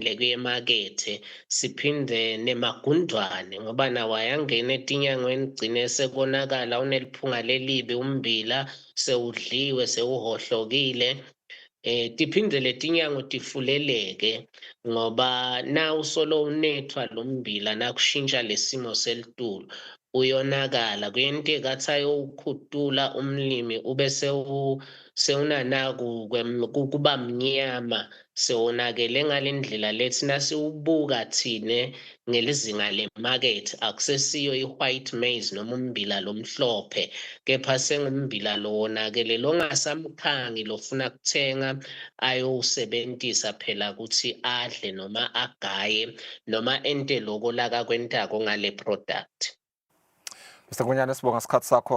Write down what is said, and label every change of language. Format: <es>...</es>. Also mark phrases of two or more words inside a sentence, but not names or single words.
<ss>lekuya emakethe siphinde nemagundwane ngoba nawo ayangena etinyangweni gcine sekonakala uneliphunga lelibi umbila sewudliwe sewuhohlokile tiphinde letinyango tifuleleke ngoba na usolo unethwa lo mbila nakushintsha lesimo selitulu uyonakala kuyento engathi ayowukhutula umlimi ube sewunanaku kuba mnyama sewonakele ngalendlela lethi nasiwubuka thine ngelizinga lemarket akusesiyo i-</ss> <en>white maize</en> <ss>noma umbila lomhlophe kepha sengumbila lo wonakele longasamkhangi lofuna kuthenga ayowusebenzisa phela ukuthi adle noma agaye noma ente loko laka kwentako ngale product. Mr. Ngonyane sibonga isikhathi sakho.</ss>